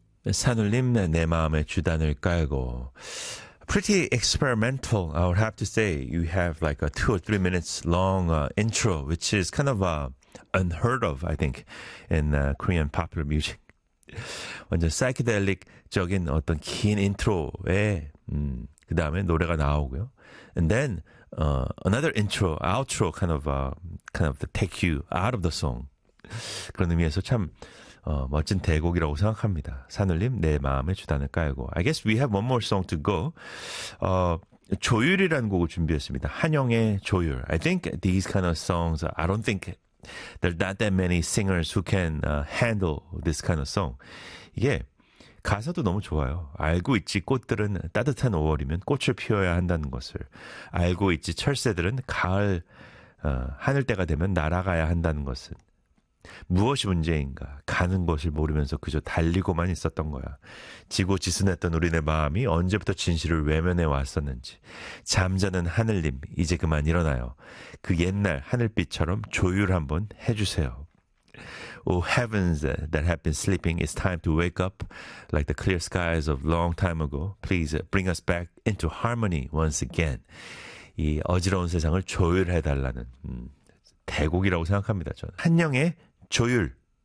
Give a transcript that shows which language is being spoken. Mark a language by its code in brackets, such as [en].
[ko] 산울림 내 마음에 주단을 깔고. [en] Pretty experimental, I would have to say. You have like a 2 or 3 minutes long intro, which is kind of unheard of, I think, in Korean popular music. [ko] 완전 사이키델릭적인 어떤 긴 인트로에 그 다음에 노래가 나오고요. [en] And then another intro, outro kind of to take you out of the song. [ko] 그런 의미에서 참 멋진 대곡이라고 생각합니다. 산울림 내 마음에 주단을 깔고. [en] I guess we have one more song to go. [ko] 조율이라는 곡을 준비했습니다. 한영의 조율. [en] I think these kind of songs, I don't think there are not that many singers who can handle this kind of song. [ko] 이게 가사도 너무 좋아요. 알고 있지 꽃들은 따뜻한 5월이면 꽃을 피워야 한다는 것을. 알고 있지 철새들은 가을 하늘때가 되면 날아가야 한다는 것은. 무엇이 문제인가? 가는 것을 모르면서 그저 달리고만 있었던 거야. 지고지순했던 우리네 마음이 언제부터 진실을 외면해 왔었는지. 잠자는 하늘님, 이제 그만 일어나요. 그 옛날 하늘빛처럼 조율 한번 해주세요. [en] Oh heavens that have been sleeping, it's time to wake up like the clear skies of long time ago. Please bring us back into harmony once again. [ko] 이 어지러운 세상을 조율해달라는 대곡이라고 생각합니다. 저는 한영의 조율.